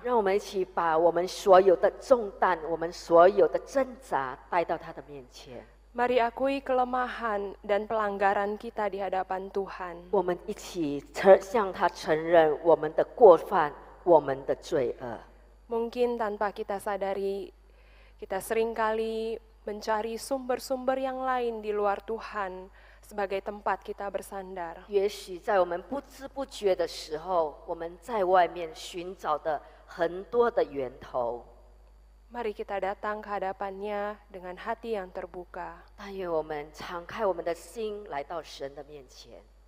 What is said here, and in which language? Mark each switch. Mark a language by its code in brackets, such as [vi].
[zh] 让我们一起把我们所有的重担、我们所有的挣扎带到他的面前。 [id] Mari akui kelemahan dan pelanggaran kita di hadapan Tuhan. [zh] 我们一起向他承认我们的过犯、我们的罪恶。 [id] Mungkin tanpa kita sadari, kita seringkali mencari sumber-sumber yang lain di luar Tuhan sebagai tempat kita bersandar. [zh] 也许在我们不知不觉的时候，我们在外面寻找的很多的源头。 [id] Mari kita datang ke hadapan-Nya dengan hati yang terbuka. [zh] 但愿我们敞开我们的心，来到神的面前。